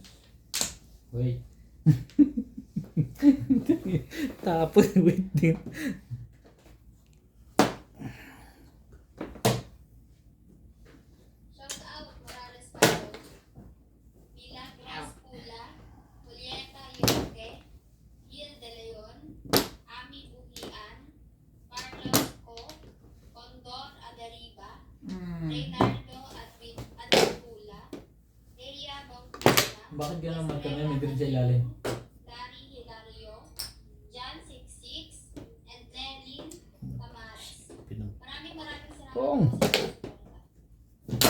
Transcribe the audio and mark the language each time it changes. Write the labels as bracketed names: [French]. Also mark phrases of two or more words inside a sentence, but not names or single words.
[Filipino] Wait. Tapos wait din. [English] Shout out Morales Palo, Mila Pinas Pula, Julieta Yuke, Gil De Leon, Ami Buhian, Carlos Co, Condor Adariba, Reynardo Adipula, Leia Bautista, [Filipino] Bakit gano'n naman kami may grid sa ilalim? Dari Hilario, John 66, and Nelin Tamares. Maraming salamat Pong. po sa inyong suporta.